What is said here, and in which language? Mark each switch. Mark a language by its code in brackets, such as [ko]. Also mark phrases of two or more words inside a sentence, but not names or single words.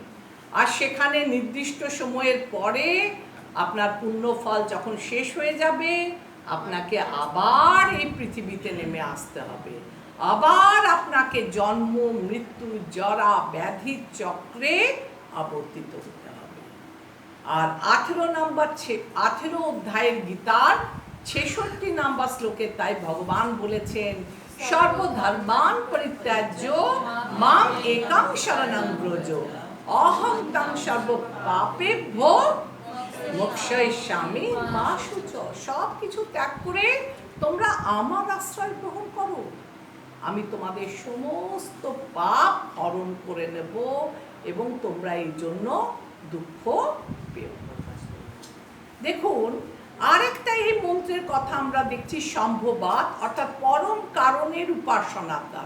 [bn] আর সেখানে নির্দিষ্ট সময়ের পরে আপনার পুণ্যফল যখন শেষ হয়ে যাবে, আপনাকে আবার এই পৃথিবীতে নেমে আসতে হবে, আবার আপনাকে জন্ম মৃত্যু জরা ব্যাধির চক্রে আবর্তিত হতে হবে। আর 18 অধ্যায়ের গীতার 66 নম্বর শ্লোকে তাই ভগবান বলেছেন, [sa] সর্বধর্মান পরিত্যাজ্য মাং একং শরণং ব্রজ অহং তং সর্ব পাপেভ্যো মোক্ষয়িষ্যামি মা শুচ। [bn] সব কিছু ত্যাগ করে তোমরা আমার আশ্রয় গ্রহণ করো, আমি তোমাদের সমস্ত পাপ হরণ করে নেব এবং তোমরা এই জন্য দুঃখ পেও। দেখুন, আরেকটা এই মন্ত্রের কথা আমরা দেখছি, সম্ভবাত, অর্থাৎ পরম কারণের উপাসনার দ্বারা।